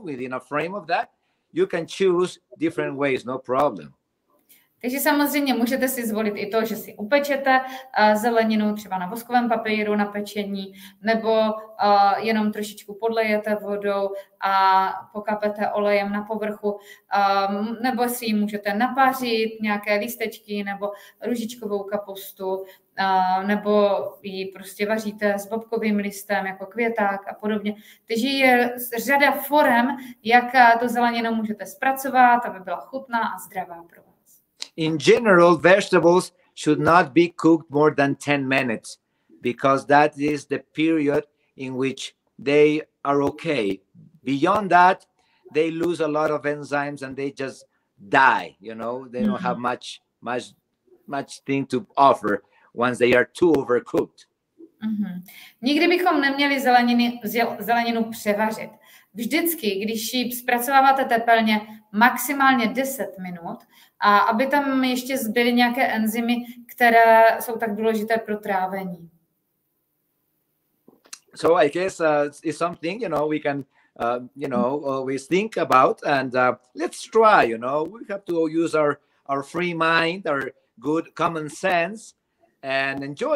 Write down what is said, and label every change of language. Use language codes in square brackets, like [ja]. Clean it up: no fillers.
[en] Within a frame of that, you can choose different ways, no problem. [cs] Takže samozřejmě můžete si zvolit i to, že si upečete zeleninu třeba na voskovém papíru na pečení, nebo jenom trošičku podlejete vodou a pokapete olejem na povrchu, nebo si ji můžete napařit, nějaké lístečky nebo růžičkovou kapustu, nebo ji prostě vaříte s bobkovým listem jako květák a podobně. Takže je řada forem, jak tu zeleninu můžete zpracovat, aby byla chutná a zdravá pro vás. [en] In general, vegetables should not be cooked more than 10 minutes because that is the period in which they are okay. Beyond that, they lose a lot of enzymes and they just die. They don't have much thing to offer once they are too overcooked. Mm-hmm. [cs] Nikdy bychom neměli zeleninu převařit. Vždycky, když ji zpracováváte tepelně, maximálně 10 minut, a aby tam ještě zbyly nějaké enzymy, které jsou tak důležité pro trávení. [en] So I guess it's something, we can, always think about, and let's try, we have to use our free mind, our good common sense, and enjoy.